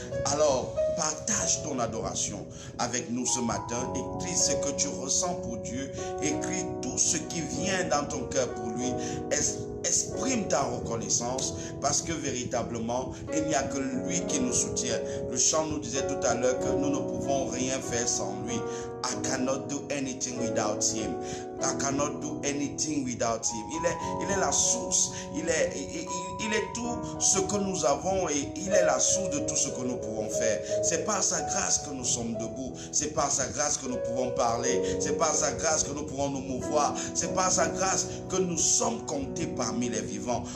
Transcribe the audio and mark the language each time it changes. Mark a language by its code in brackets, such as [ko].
[fr] Alors, partage ton adoration avec nous ce matin. Écris ce que tu ressens pour Dieu. Écris tout ce qui vient dans ton cœur pour lui. Exprime ta reconnaissance parce que véritablement, il n'y a que lui qui nous soutient. Le chant nous disait tout à l'heure que nous ne pouvons rien faire sans lui. [en] I cannot do anything without him. I cannot do anything without him. [fr] Il est la source. Il est tout ce que nous avons et il est la source de tout ce que nous pouvons faire. C'est par sa grâce que nous sommes debout. C'est par sa grâce que nous pouvons parler. C'est par sa grâce que nous pouvons nous mouvoir. C'est par sa grâce que nous sommes comptés parmi les vivants.